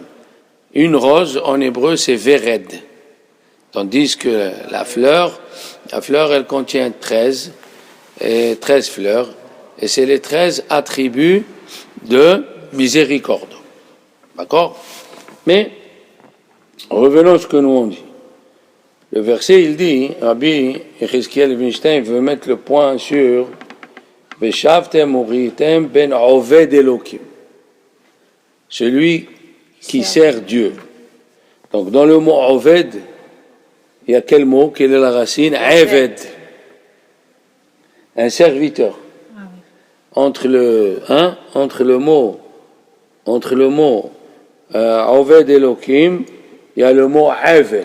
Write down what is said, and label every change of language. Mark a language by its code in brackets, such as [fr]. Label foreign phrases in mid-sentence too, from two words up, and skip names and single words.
[fr] Une rose, en hébreu, c'est Véred. Tandis que la fleur, elle contient 13 fleurs, et c'est les 13 attributs de miséricorde. D'accord? Mais, revenons à ce que nous on dit. Le verset, il dit, Rabbi Yechezkiel Winstein veut mettre le point sur [he] ושבתם וראיתם בין עובד אלוקים. [fr] Celui qui sert Dieu. Donc, dans le mot oved, il y a quel mot? Quelle est la racine? Eved. Un serviteur. Entre le mot [he] עובד אלוקים, [fr] il y a le mot Eved.